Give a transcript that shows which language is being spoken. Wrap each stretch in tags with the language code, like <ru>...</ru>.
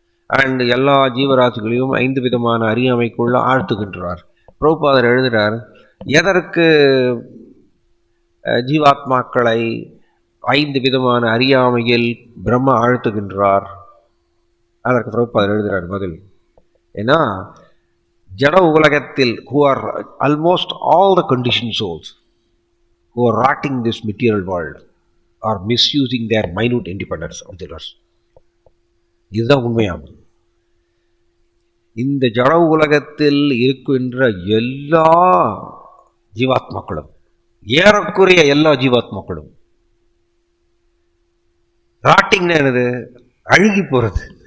<ta>And எல்லா ஜீவராசிகளையும் 5 விதமான அறியாமைக்குள்ள ஆழ்த்துகின்றார். பிரபுபாதர் எழுதுகிறார், எதற்கு ஜீவாத்மாக்களை 5 விதமான அறியாமையில் பிரம்மா ஆழ்த்துகின்றார்? அதற்கு பிரபுபாதர் எழுதுகிறார் பதில். ஏன்னா ஜட உலகத்தில்</ta> <en>who are almost all the conditioned souls who are rotting this material world are misusing their minute independence of the earth.</en> <ta>இதுதான் உண்மையாகும். இந்த ஜட உலகத்தில் இருக்கின்ற எல்லா ஜீவாத்மாக்களும், ஏறக்குறைய எல்லா ஜீவாத்மாக்களும், ராட்டிங்னா என்னது? அழுகி போறது.</ta>